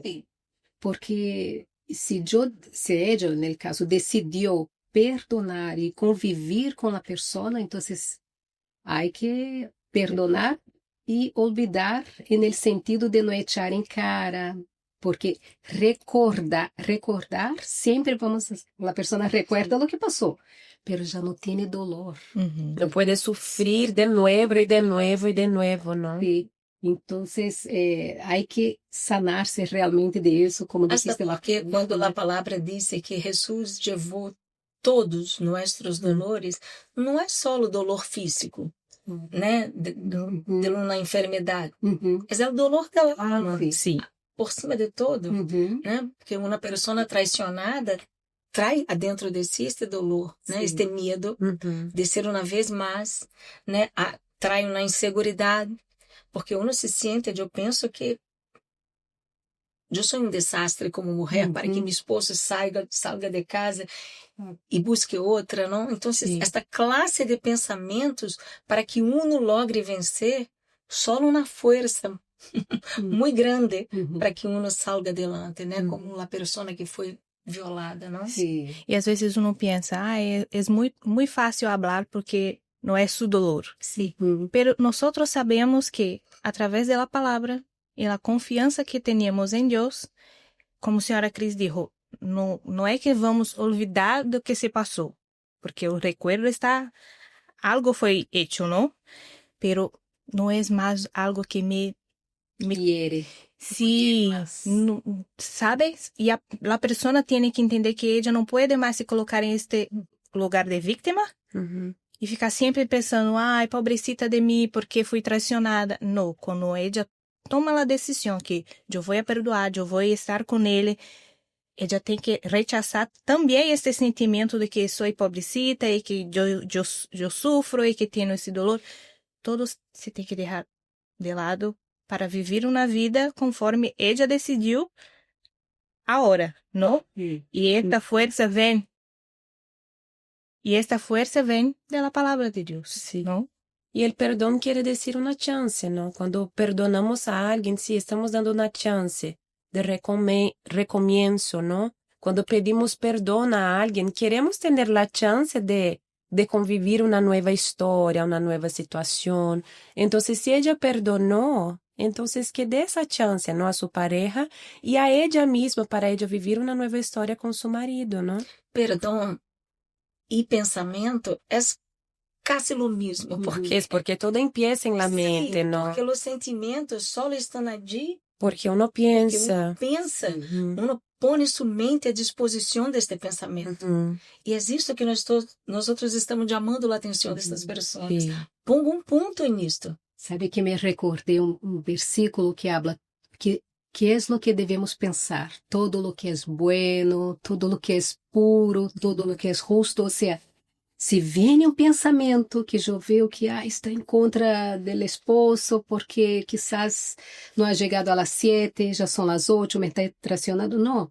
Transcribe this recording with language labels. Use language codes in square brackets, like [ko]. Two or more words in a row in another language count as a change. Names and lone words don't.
[es] Porque si ella, en el caso, decidió perdonar y convivir con la persona, entonces hay que perdonar y olvidar en el sentido de no echar en cara, porque recordar siempre la persona recuerda lo que pasó, pero ya no tiene dolor. No puede sufrir de nuevo y de nuevo y de nuevo, ¿no? Sí. Entonces, hay que sanarse realmente de eso, como Hasta dijiste. [pt] porque quando a palavra diz que Jesus levou todos nossos dolores, não é só o dolor físico, né? De uma enfermidade. É o dolor da alma. [es] Sí. [pt] Por cima de todo, né? Porque uma pessoa traicionada trai adentro de si este dolor, né? Este medo de ser uma vez mais, né? Trai uma inseguridade, porque uno se sente, eu penso que eu sou um desastre como mulher para que meu esposo salga de casa e busque outra, não? Então, esta classe de pensamentos para que uno logre vencer, só uma força muito grande para que [es] uno salga adelante, [pt] né? Como a pessoa que foi violada, não? [es] Sí. [pt] E às vezes uno pensa, é muito fácil falar porque não é [es] su dolor. [pt] Sim. [es] Pero nosotros sabemos que a través de la palabra y la confianza que tenemos en Dios, como a senhora Cris dijo, no é que vamos olvidar [pt] do que se passou, [es] porque o recuerdo está, algo foi hecho, ¿no? Pero no es más algo que me Hiere. Sí, ¿sabes? Y la persona tiene que entender que ella no puede más [pt] se colocar [es] en este lugar de víctima y ficar siempre pensando, ay, pobrecita de mí, porque fui traicionada. No, cuando ella toma la decisión que yo voy a perdoar, yo voy a estar con él, ella tiene que rechazar también este sentimiento de que soy pobrecita y que yo sufro y que tengo ese dolor. Todo se tiene que dejar de lado para vivir [pt] uma vida [es] conforme ella [pt] decidiu agora, [es] ¿no? Y esta fuerza vem de la palabra de Dios, Sí. ¿no? Y el perdón quiere decir una chance, ¿no? Cuando perdonamos a alguien, sí, estamos dando una chance de recomienzo, ¿no? Cuando pedimos perdón a alguien, queremos tener la chance de convivir una nueva historia, una nueva situación. Entonces, si ella perdonó, entonces que dé esa chance, ¿no? A su pareja y a ella misma para ella vivir una nueva historia con su marido, ¿no? [pt] Perdão e pensamento é [es] casi lo mismo, [pt] porque [es] Es porque todo empieza en la mente, ¿no? [pt] porque os sentimentos só estão allí [es] Porque uno porque uno piensa. [pt] pensa, uno pone sua mente à disposição deste pensamento. E é isso que nós estamos chamando a atenção destas pessoas. [es] Sí. [pt] Ponga um ponto nisto. [es] Sabe que me recordé un versículo que habla que es lo que debemos pensar, todo lo que es bueno, todo lo que es puro, todo lo que es justo, o sea, si viene un pensamiento que yo veo que está en contra del esposo porque quizás no ha llegado a las 7, ya son las 8, me está traicionando, no.